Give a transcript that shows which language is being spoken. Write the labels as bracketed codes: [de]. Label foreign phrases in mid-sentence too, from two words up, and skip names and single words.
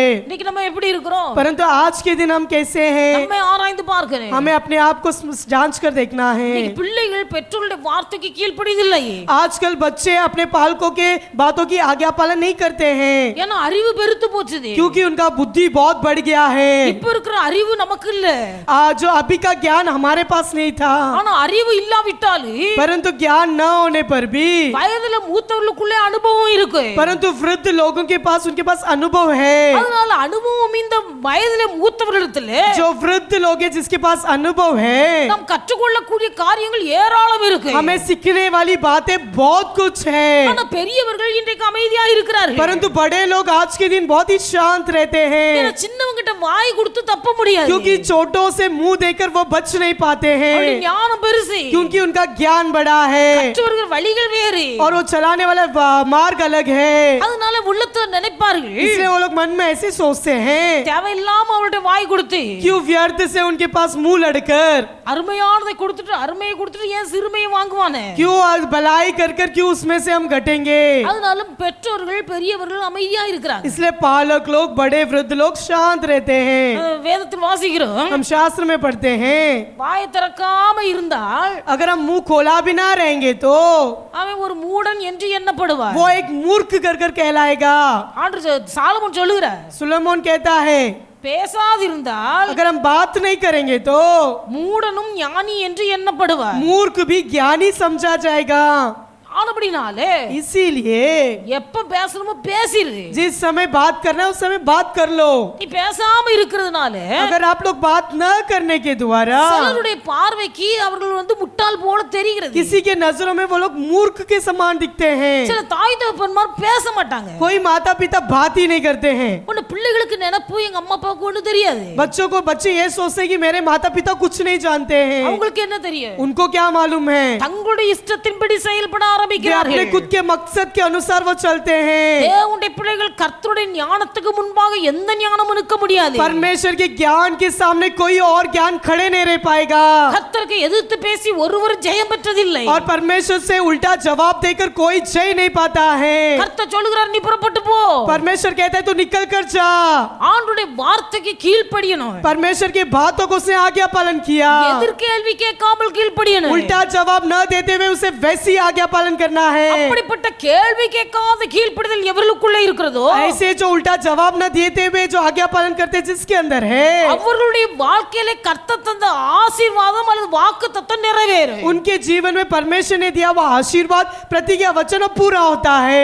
[ta] இன்னைக்கு நம்ம எப்படி இருக்கிறோம்? [hi] परंतु आज के दिन हम कैसे हैं, [ta] நம்மை ஆராய்ந்து பார்க்கணும். [hi] हमें अपने आप को जांच कर देखना है। [ta] இன்னைக்கு பிள்ளைகள் பெற்றோருடைய வார்த்தைக்கு கீழ்ப்படியதில்லை. [hi] आजकल बच्चे अपने पालकों के बातों की आज्ञा पालन नहीं करते हैं, [ta] ஏன்னா அறிவு பெருத்து போச்சுது. [hi] क्योंकि उनका बुद्धि बहुत बढ़ गया है। [ta] இப்ப இருக்கிற அறிவு நமக்கு இல்ல. [hi] जो अभी का ज्ञान हमारे पास नहीं था, [ta] ஆனா அறிவு இல்லாவிட்டாலும் [hi] परंतु ज्ञान न होने पर भी [ta] வயதுல மூத்தவர்களுக்குள்ளே அனுபவம் இருக்கு. [hi] परंतु वृद्ध लोगों के पास उनके पास अनुभव है। [ta] அதனால அனுபவம் இந்த வயதுல மூத்தவர்களிடத்திலே [hi] जो वृद्ध लोग हैं जिसके पास अनुभव है, [ta] நாம் கற்றுக்கொள்ளக்கூடிய காரியங்கள் ஏராளம் இருக்கு. [hi] हमें सीखने वाली बातें बहुत कुछ है। [ta] ஆனா பெரியவர்கள் இன்றைக்கு அமைதியா இருக்கிறார்கள். [hi] परंतु बड़े लोग आज के दिन बहुत ही शांत रहते हैं। [ta] ஏன்னா சின்னவங்கிட்ட வாய் கொடுத்து தப்ப முடியாது. [hi] क्योंकि चोटों से मुंह देकर वो बच नहीं पाते [ta] அவருடைய [hi] हैं, [ta] ஞானம் பெருசு. [hi] क्योंकि उनका ज्ञान बड़ा है [ta] கற்றவர்கள் வழிகள் வேறு. [hi] और वो चलाने वाला मार्ग अलग है, [ta] அதனால உள்ளத்துல நினைப்பார்கள், [hi] इसलिए वो लोग मन में ऐसे सोचते हैं, [ta] தேவையில்லாம அவருடைய வாய் கொடுத்து [hi] क्यों व्यर्थ से उनके पास मुंह लड़कर, [ta] அருமையானதை கொடுத்துட்டு அருமையை கொடுத்துட்டு ஏன் சிறுமையை வாங்குவானே. [hi] क्यों आज भलाई कर कर क्यों उसमें से हम घटेंगे। [ta] அதனால பெற்றோர்கள் பெரியவர்கள் அமைதியா இருக்கிறாங்க. [hi] इसलिए पालक लोग बड़े वृद्ध लोग शांत रहते हैं। [ta] வேதத்தில் வாசிக்கிறோம், [hi] हम शास्त्र में पढ़ते हैं, [ta] வாயை திறக்காம இருந்தால் [hi] अगर हम मुंह खोला भी ना रहेंगे तो [ta] அவன் ஒரு மூடன் என்று எண்ணப்படுவார். [hi] वो एक मूर्ख कर कर कहलाएगा। [ta] ஆண்டவர் சாலமோன் சொல்லுகிறார், [hi] सुलेमान कहता है, [ta] பேசாதிருந்தால் [hi] अगर हम बात नहीं करेंगे तो [ta] மூடனும் ஞானி என்று எண்ணப்படுவார். [hi] मूर्ख भी ज्ञानी समझा जाएगा। [ta] ஆனபடினாலே [hi] इसीलिए [ta] எப்ப பேசணுமோ பேசிரு. [hi] जिस समय बात करना है उस समय बात कर लो। [ta] நீ பேசாம இருக்கிறதுனால [hi] अगर आप लोग बात न करने के द्वारा [ta] சிலருடைய பார்வைக்கு அவர்கள் முட்டாள் போல தெரிகிறது. [hi] किसी के नजरों में वो लोग मूर्ख के समान दिखते हैं। [ta] சில தாய் தகப்பன்மார் பேச மாட்டாங்க. [hi] कोई माता पिता बात ही नहीं करते हैं। [ta] உன்ன பிள்ளைகளுக்கு நினைப்பு எங்க அம்மா அப்பாவுக்கு ஒண்ணு தெரியாது. [hi] बच्चे ये सोचते हैं कि मेरे माता पिता कुछ नहीं जानते हैं। [ta] அவங்களுக்கு என்ன தெரியும்? [hi] उनको क्या मालूम है? [ta] தங்களுடைய இஷ்டத்தின்படி செயல்பட [hi] वे अपने [ta] ஆரம்பிக்கிறார்கள். [hi] खुद के मकसद के अनुसार वो चलते हैं। [ta] தேவனுடைய பிள்ளைகள் கர்த்தருடைய ஞானத்துக்கு முன்பாக எந்த ஞானமும் நிற்க முடியாது. [hi] परमेश्वर के ज्ञान के सामने कोई और ज्ञान खड़े नहीं रह पाएगा। [ta] கர்த்தருக்கு எதிர்த்து பேசி ஒருவர் ஜெயம் பெற்றதில்லை. [hi] और परमेश्वर से उल्टा जवाब देकर कोई जय नहीं पाता है। [ta] கர்த்தர் சொல்லுகிறார், நீ புறப்பட்டு போ. [hi] परमेश्वर कहता है तू निकल कर जा। [ta] ஆண்டவருடைய வார்த்தைக்கு கீழ்ப்படியணும். [hi] परमेश्वर की बातों को उसने आज्ञा पालन किया। [ta] எதிர்கேள்வி கேட்காமல் கீழ்ப்படியணும். [hi] उल्टा जवाब न देते हुए उसे वैसी आज्ञा पालन करना है। [ta] அப்படிப்பட்ட கேள்வி கேட்காத கீழ்ப்படிதல் எவர்களுக்குள்ளே இருக்கிறதோ [hi] ऐसे जो उल्टा जवाब न देते हुए जो आज्ञा पालन करते जिसके अंदर है, [ta] அவர்களுடைய வாழ்க்கையிலே கர்த்தர் தந்த ஆசீர்வாதம் அல்லது வாக்குத்தத்தம் நிறைவேறும். [hi] उनके जीवन में परमेश्वर ने दिया वो आशीर्वाद प्रतिज्ञा वचन पूरा होता है।